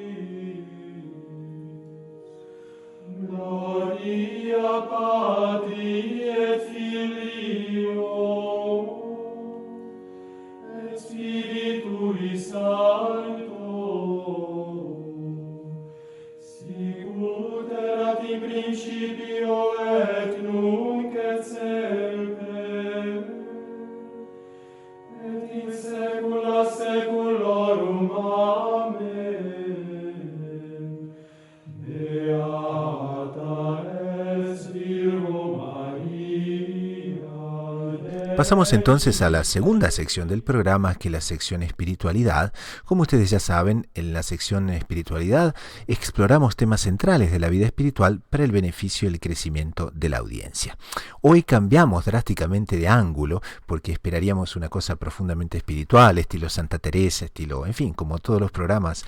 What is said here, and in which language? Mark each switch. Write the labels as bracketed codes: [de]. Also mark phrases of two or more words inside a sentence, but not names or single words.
[la] Gloria Patri et Filio et Spiritui Sancto, sicut erat in principio et nunc et semper et in saecula saeculorum. Amen. Beata es Virgo Maria. [es] Pasamos entonces a la segunda sección del programa, que es la sección espiritualidad. Como ustedes ya saben, en la sección espiritualidad exploramos temas centrales de la vida espiritual para el beneficio y el crecimiento de la audiencia. Hoy cambiamos drásticamente de ángulo porque esperaríamos una cosa profundamente espiritual, estilo Santa Teresa, estilo, en fin, como todos los programas